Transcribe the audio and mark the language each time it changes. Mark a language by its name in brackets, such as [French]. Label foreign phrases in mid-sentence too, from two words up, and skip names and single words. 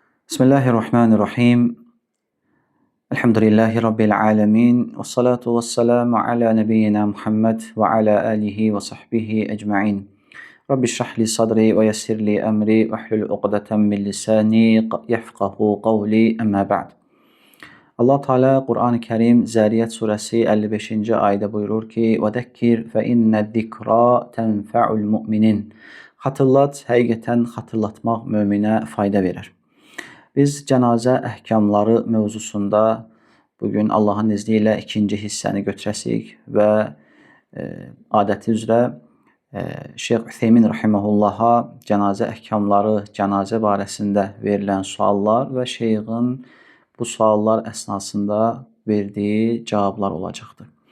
[Arabic] بسم الله الرحمن الرحيم. الحمد لله رب العالمين. والصلاة والسلام على نبينا محمد وعلى آله وصحبه أجمعين. رب اشرح لي صدري ويسر لي أمري واحلل عقدة من لساني يفقهوا قولي أما بعد. [Azerbaijani] Allah Teala Kur'an-ı Kerim Zəriyət surəsi 55-ci ayədə buyurur ki: [Arabic] "وذكر فإن الذكرى تنفع المؤمنين." [Azerbaijani] Xatırlat, həqiqətən xatırlatmaq möminə fayda verir. Biz cənazə əhkamları mövzusunda bugün Allahın izni ilə ikinci hissəni götürəsik və adəti üzrə Şeyx Ütheymin rahimehullaha cənazə əhkamları, cənazə barəsində verilən suallar və şeyxin bu suallar əsnasında verdiyi cavablar olacaqdır.